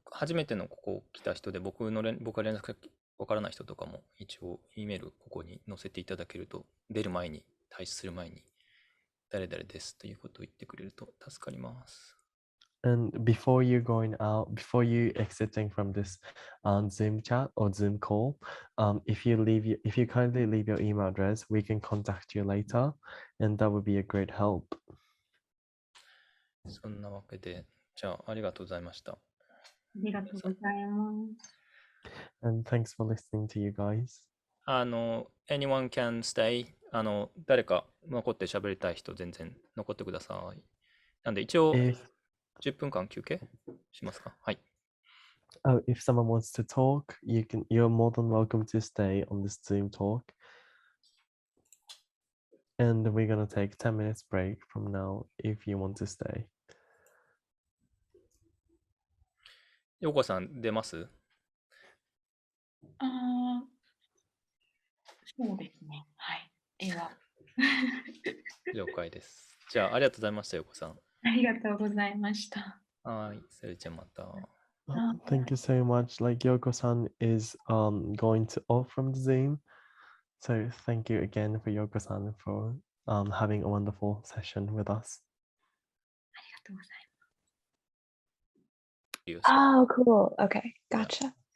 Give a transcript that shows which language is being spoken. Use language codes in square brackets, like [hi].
[ja] 初めてのここ来た人で僕が連絡先わからない人とかも一応 E メールここに載せていただけると、出る前に、退出する前に、誰々ですということを言ってくれると助かります。 [en] And before you going out, before you exiting from this Zoom chat or Zoom call, if you kindly leave your email address, we can contact you later, and that would be a great help. [ja] そんなわけで、じゃあありがとうございました。ありがとうございます。 [en] And thanks for listening to you guys. anyone can stay. [ja] 誰か残って喋りたい人全然残ってください。なんで一応 [en] If [ja] 10分間休憩しますか？はい。 [en] if someone wants to talk, you're more than welcome to stay on this Zoom talk. And we're gonna take 10 minutes break from now if you want to stay. [ja] ようこさん出ます？ああ、そうですね。はい。では。了解です。じゃあありがとうございました、ようこさん。ありがとうございました。はい。それじゃあまた。 [en] Thank you so much. Like Yoko-san is going to off from the Zoom. So thank you again for Yoko-san for having a wonderful session with us. [ja] ありがとうござい [en] Oh, cool. Okay, gotcha.